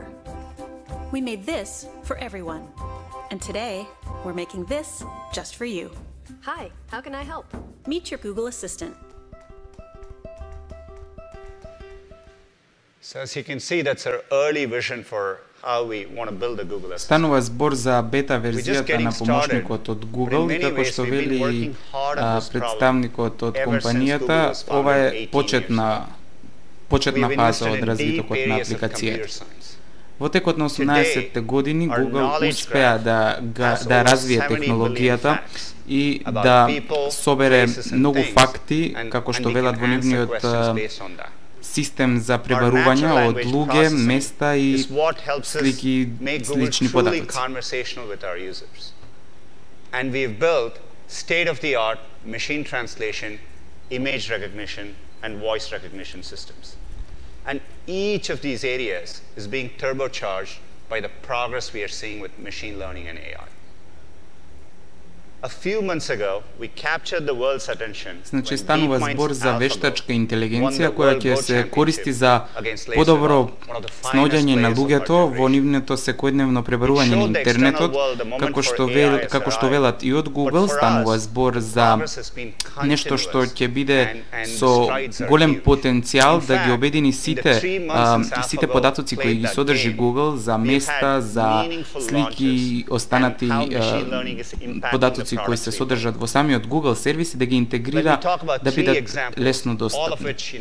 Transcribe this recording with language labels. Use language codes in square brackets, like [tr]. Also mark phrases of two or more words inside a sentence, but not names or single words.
[en] We made this for everyone. And today, we're making this just for you. Hi, how can I help? Meet your Google Assistant. So as you can see, that's our early vision for how we want to build a Google Assistant. [mk] Станува збор за бета верзијата на помошникот од Google и како што вели представникот од компанијата, ова е почетна фаза од развитокот на апликацијата. Во текот на 18-те години Google успеа да развие технологијата и да собере многу факти, како што велат во нивниот систем за пребарување од луѓе, места и слични податоци. [en] And we've built state-of-the-art machine translation, image recognition, and voice recognition systems. And each of these areas is being turbocharged by the progress we are seeing with machine learning and AI. A few months ago, we captured the world's attention. [mk] Значи станува збор за вештачка интелигенција која ќе се користи за подобро снаоѓање на луѓето во нивното секојдневно пребарување на интернетот, како што велат и од Google, станува збор за нешто што ќе биде со голем потенцијал да ги обедини сите податоци кои ги содржи Google за места, за слики и останати податоци кои се содржат во самиот Google сервис и да ги интегрира да бидат лесно достапни.